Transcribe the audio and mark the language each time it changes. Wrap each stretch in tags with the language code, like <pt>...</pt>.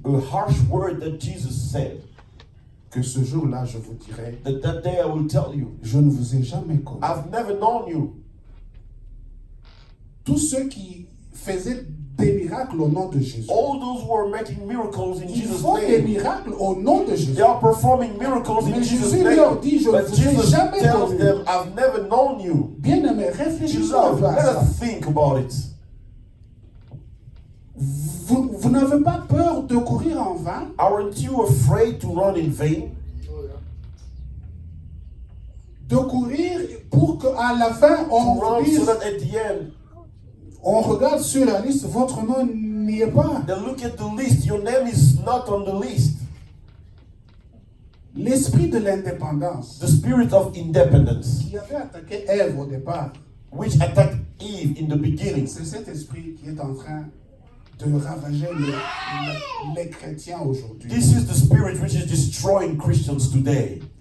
<en>a harsh word that Jesus said,</en> <fr>que ce jour-là, je vous dirai,</fr> <en>that day I will tell you,</en> <fr>je ne vous ai jamais connu.</fr> <en>I've never known you.</en> <fr>tous ceux qui faisaient des miracles au nom de Jésus.</fr> <en>All those who are making miracles in</en> <fr>Ils</fr> <en>Jesus'</en> <fr>font des</fr> <en>name,</en> <fr>miracles au nom de Jésus.</fr> <en>they are performing miracles in</en> <fr>Mais</fr> <en>Jesus'</en> <fr>Jésus</fr> <en>name.</en> <fr>leur dit, je ne</fr> <en>But</en> <fr>vous ai</fr> <en>Jesus</en> <fr>jamais</fr> <en>tells</en> <fr>connu.</fr> <en>them, I've never known you.</en> <fr>Bien-aimés, réfléchissez un</fr> <en>Beloved,</en> <fr>peu à</fr> <en>let</en> <fr>ça.</fr> <en>us think about it.</en> <fr>Vous n'avez pas peur de courir en vain?</fr> <en>Aren't you afraid to run in vain?</en> <fr>De courir pour qu'à la fin,</fr> <en>To</en> <fr>on</fr> <en>run</en> <fr>dise,</fr> <en>so that at the end,</en> <fr>on regarde sur la liste, votre nom n'y est pas.</fr> <en>they look at the list, your name is not on the list.</en> <fr>L'esprit de l'indépendance</fr> <en>The spirit of independence,</en> <fr>qui avait attaqué Ève au départ,</fr> <en>which attacked Eve in the beginning,</en> <fr>c'est cet esprit qui est en train de ravager les chrétiens aujourd'hui.</fr> <en>this is the spirit which is destroying Christians today.</en>